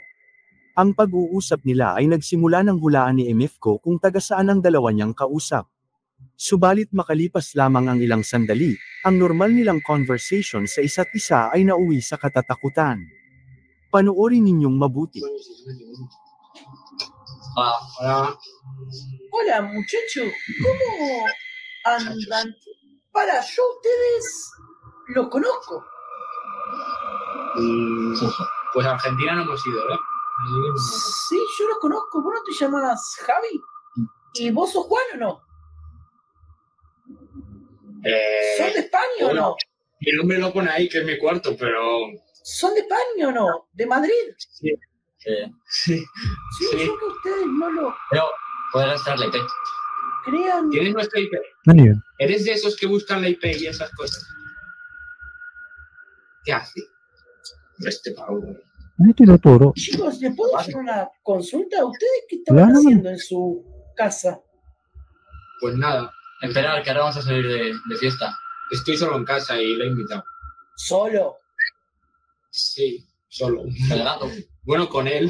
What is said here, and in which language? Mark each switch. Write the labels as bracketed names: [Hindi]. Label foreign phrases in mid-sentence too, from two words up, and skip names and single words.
[Filipino] Ang pag-uusap nila ay nagsimula ng hulaan ni Emifco kung taga saan ang dalawa niyang kausap. Subalit makalipas lamang ang ilang sandali, ang normal nilang conversation sa isa't isa ay nauwi sa katatakutan. Panoorin ninyong mabuti. [Spanish] Hola. Hola, muchacho. ¿Cómo andan? Para, yo a ustedes los conozco. Pues a Argentina no hemos ido, ¿eh? Sí, yo los conozco. ¿Vos no te llamas Javi? ¿Y vos sos Juan o no? ¿Son de España o no? Mi nombre lo pone ahí, que es mi cuarto, pero... ¿Son de España o no? ¿De Madrid? Sí. Sí, yo que ustedes no lo Pero, puedes gastar la IP. crean. ¿Tienes nuestra IP? [Filipino] Ano yun? [Spanish] ¿Eres de esos que buscan la IP y esas cosas? ¿Qué hace? Este pavo. [Filipino] Ano yung tinuturo? [Spanish] Chicos, ¿les puedo hacer una consulta? ¿Ustedes qué Claro. estaban haciendo en su casa? Pues nada, Esperar, que ahora vamos a salir de fiesta. estoy solo en casa y lo he invitado. ¿Solo? Sí, solo. El gato. Bueno, con él.